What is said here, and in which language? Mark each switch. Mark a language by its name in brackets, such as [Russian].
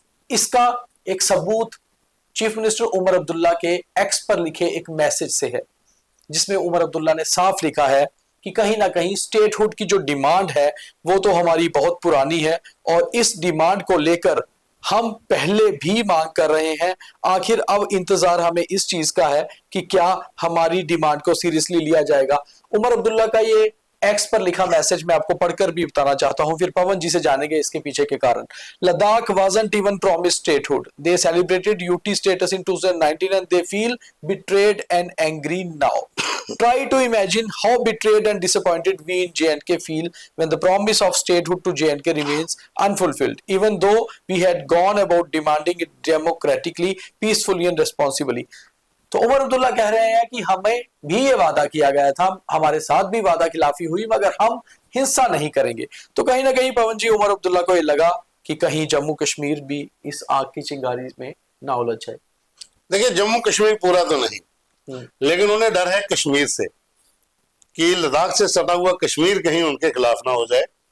[Hindi] इसका एक सबूत चीफ मिनिस्टर उमर अब्दुल्ला के एक्स पर लिखे एक मैसेज से है, जिसमें उमर अब्दुल्ला ने साफ लिखा है कि कहीं ना कहीं स्टेटहुड की जो डिमांड है वो तो हमारी बहुत पुरानी है और इस डिमांड को लेकर हम पहले भी मांग कर रहे हैं। आखिर अब इंतजार हमें इस चीज का है कि क्या हमारी डिमांड को सीरियसली लिया जाएगा। उमर अब्दुल्ला का ये एक्स पर लिखा मैसेज मैं आपको पढ़कर भी बताना चाहता हूं, फिर पवन जी से जानेंगे इसके पीछे के कारण। [English] Ladakh wasn't even promised statehood. They celebrated UT status in 2019 and they feel betrayed and angry now. Try to imagine how betrayed and disappointed we in J&K feel when the promise of statehood to J&K remains unfulfilled, even though we had gone about demanding it democratically, peacefully and responsibly. [Hindi] तो उमर अब्दुल्ला कह रहे हैं कि हमें भी ये वादा किया गया था, हमारे साथ भी वादा खिलाफी हुई, मगर हम हिंसा नहीं करेंगे। तो कहीं ना कहीं पवन जी उमर अब्दुल्ला को ये लगा कि कहीं जम्मू कश्मीर भी इस आग की चिंगारी में ना उलझ जाए। देखिए, जम्मू कश्मीर पूरा तो नहीं, लेकिन उन्हें डर है कश्मीर से कि लद्दाख से सटा हुआ कश्मीर कहीं उनके खिलाफ ना हो जाए।